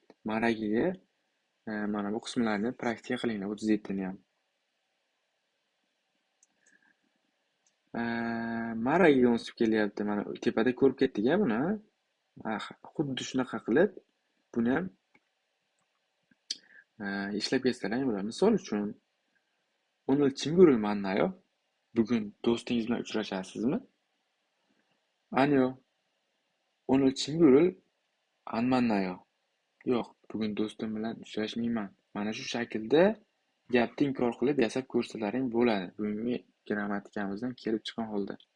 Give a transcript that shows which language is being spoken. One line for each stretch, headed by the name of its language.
Uzbek: Maragiga mana bu qismlarni praktika qilinglar, 37 ni ham. Maragiga o'sib kelyapti. Mana tepada ko'rib ketdik-a buni. Xuddi shunaqa qilib, buni ham ishlab ketsalang bo'ladi. Misol uchun,
Korean: 오늘 친구를 만나요?
Uzbek: Bugun do'stingiz bilan uchrashasizmi?
Korean: 아니요. 오늘 친구를 안 만나요.
Uzbek: Yo'q, bugun do'stim bilan uchrashmayman. Mana shu shaklda gapni inkor qilib yasab ko'rsalaring bo'ladi. Bugungi grammatikamizdan kelib chiqqan holda.